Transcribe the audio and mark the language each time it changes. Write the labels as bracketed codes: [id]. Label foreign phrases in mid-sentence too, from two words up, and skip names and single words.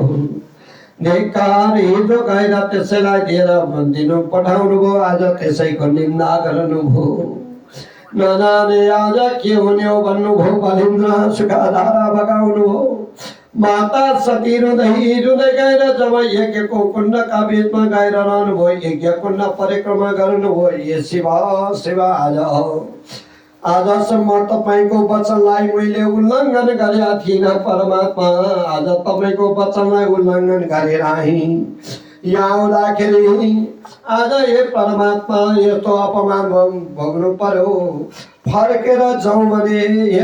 [ne] धिक्कार हिजो गएर त्यसैलाई दिएर दिनु पठाउनु भयो, आज त्यसैको निन्दा गर्नुभयो। नजाने आज के हुने हो भन्नुभयो। बलिन्द्र सुखाधारा बगाउनु हो। माता सती रुँदै रुँदै गएर जब यज्ञको कुण्डका बीचमा गएर रहनुभयो, यज्ञ कुण्ड परिक्रमा गर्नुभयो। ये शिव शिव आजसम्म तपाईँको वचनलाई मैले उल्लङ्घन गरेका थिइनँ परमात्मा। आज तपाईँको वचनलाई उल्लङ्घन गरेर यहाँ आउँदाखेरि आज हे परमात्मा यस्तो अपमान भोग्नु पर्यो फर्केर जाउँ भने हे